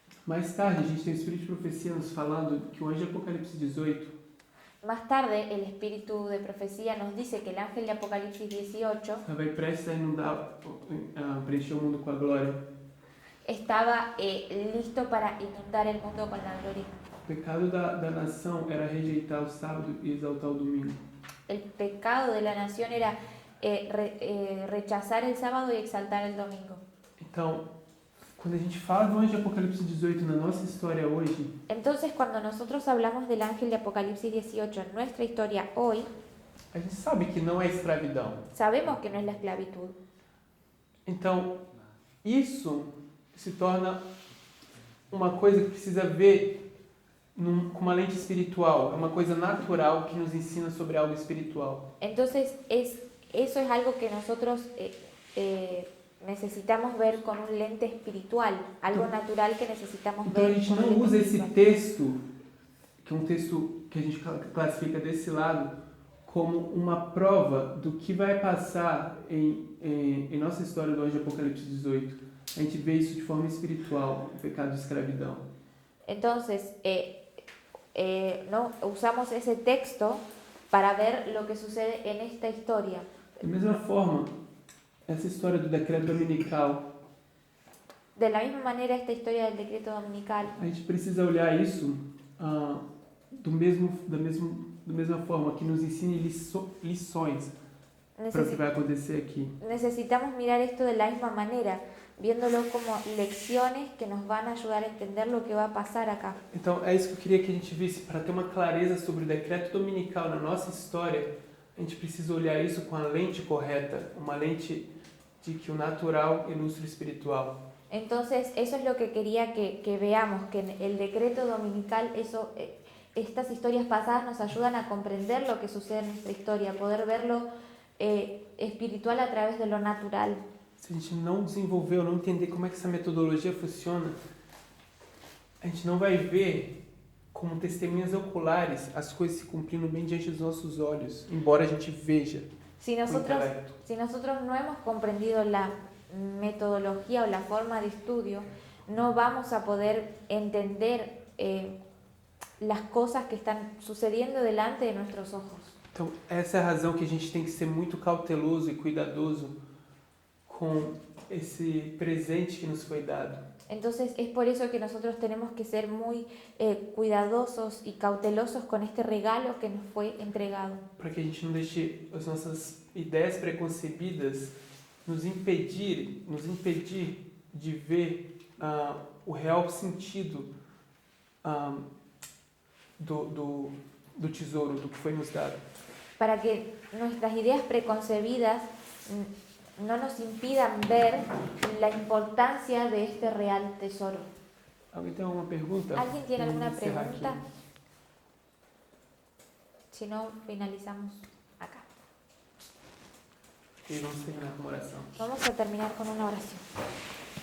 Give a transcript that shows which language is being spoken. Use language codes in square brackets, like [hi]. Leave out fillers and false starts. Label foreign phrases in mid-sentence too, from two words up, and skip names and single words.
[pt] Mais tarde, a gente tem o Espírito de Profecia nos falando que o anjo de Apocalipse 18, [es] Más tarde, el espíritu de profecía nos dice que el ángel de Apocalipsis 18 [pt] estava prestes a inundar, preencher o mundo com a glória. [es] estaba listo para inundar el mundo con la gloria. [pt] O pecado da nação era rejeitar o sábado e exaltar o domingo. [es] El pecado de la nación era rechazar el sábado y exaltar el domingo. [pt] Então, quando a gente fala do anjo de Apocalipse 18 na nossa história hoje, [es] Entonces, cuando nosotros hablamos del ángel de Apocalipsis 18 en nuestra historia hoy, [pt] a gente sabe que não é escravidão. [es] sabemos que no es la esclavitud. [pt] Então, isso se torna uma coisa que precisa ver com uma lente espiritual. É uma coisa natural que nos ensina sobre algo espiritual. [es] Entonces, eso es algo que nosotros necesitamos ver con un lente espiritual, algo natural que necesitamos [pt] Então, a [es] ver [pt] gente [es] con un [pt] não [es] lente [pt] usa esse [es] espiritual. [pt] texto, que é um texto que a gente classifica desse lado, como uma prova do que vai passar em nossa história do anjo de Apocalipse 18. A gente vê isso de forma espiritual, o pecado de escravidão. [es] Entonces, no usamos ese texto para ver lo que sucede en esta historia. [pt] Da mesma forma, essa história do decreto dominical, [es] De la misma manera, esta historia del decreto dominical, [pt] a gente precisa olhar isso da mesma forma, que nos ensine lições para o que vai acontecer aqui. [es] necesitamos mirar esto de la misma manera, viéndolo como lecciones que nos van a ayudar a entender lo que va a pasar acá. [pt] Então, é isso que eu queria que a gente visse, para ter uma clareza sobre o decreto dominical na nossa história. A gente precisa olhar isso com a lente correta, uma lente de que o natural ilustra o espiritual. [es] Entonces, eso es lo que quería que veamos, que en el decreto dominical, estas historias pasadas nos ayudan a comprender lo que sucede en nuestra historia, poder verlo espiritual a través de lo natural. [pt] Se a gente não desenvolver ou não entender como é que essa metodologia funciona, a gente não vai ver como testemunhas oculares as coisas se cumprindo bem diante dos nossos olhos, embora a gente veja [es] Si [pt] com o [es] nosotros, [pt] intelecto. [es] si nosotros no hemos comprendido la metodología o la forma de estudio, no vamos a poder entender las cosas que están sucediendo delante de nuestros ojos. [pt] Então, essa é a razão que a gente tem que ser muito cauteloso e cuidadoso com esse presente que nos foi dado. [es] Entonces es por eso que nosotros tenemos que ser muy cuidadosos y cautelosos con este regalo que nos fue entregado. [pt] Para que a gente não deixe as nossas ideias preconcebidas nos impedir de ver o real sentido do tesouro, do que foi nos dado. [es] Para que nuestras ideas preconcebidas no nos impidan ver la importancia de este real tesoro. [pt] Alguém tem alguma pergunta? [es] ¿Alguien tiene alguna [pt] Vamos encerrar aqui. [es] pregunta? Si no, finalizamos acá. [pt] E vamos terminar com uma oração. [es] Vamos a terminar con una oración.